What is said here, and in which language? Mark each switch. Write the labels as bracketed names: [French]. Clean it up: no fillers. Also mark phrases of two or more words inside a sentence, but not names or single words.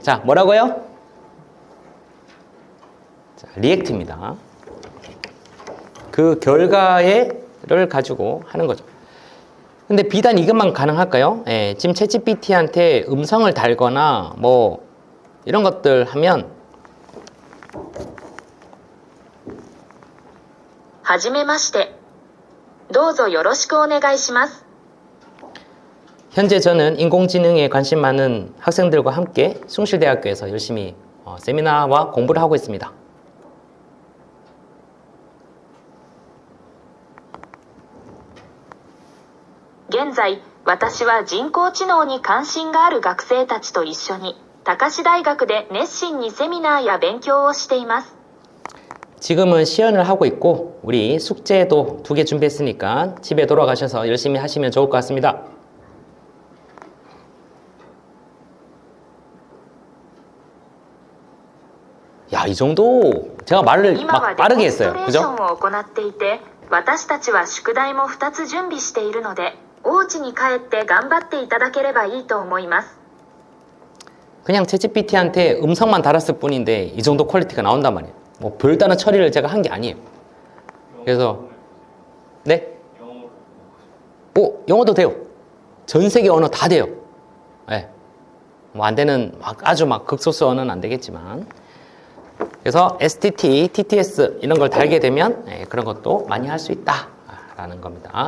[Korean] 자, 뭐라고요? 자, 리액트입니다. 그 결과를 가지고 하는 거죠. 근데 비단 이것만 가능할까요? 예, 지금 챗GPT한테 음성을 달거나 뭐 이런 것들 하면 [Japanese] はじめまして。どうぞよろしくお願いします。 [Korean] 현재 저는 인공지능에 관심 많은 학생들과 함께 숭실대학교에서 열심히 세미나와 공부를 하고 있습니다. [Japanese] 現在、私は人工知能に関心がある学生たちと一緒に、高志大学で熱心にセミナーや勉強をしています。 [Korean] 지금은 시연을 하고 있고 우리 숙제도 2개 준비했으니까 집에 돌아가셔서 열심히 하시면 좋을 것 같습니다. 야, 이 정도 제가 말을 막 빠르게 했어요. 그죠? [Japanese] 今はデモンストレーションを行っていて、私たちは宿題も2つ準備しているので、お家に帰って頑張っていただければいいと思います。 [Korean] 그냥 챗GPT한테 음성만 달았을 뿐인데 이 정도 퀄리티가 나온단 말이에요. 뭐 별다른 처리를 제가 한 게 아니에요. 그래서 네? 영어도 돼요. 전 세계 언어 다 돼요. 네. 뭐 안 되는 아주 극소수 언어는 안 되겠지만 그래서 STT, TTS 이런 걸 달게 되면 그런 것도 많이 할 수 있다라는 겁니다.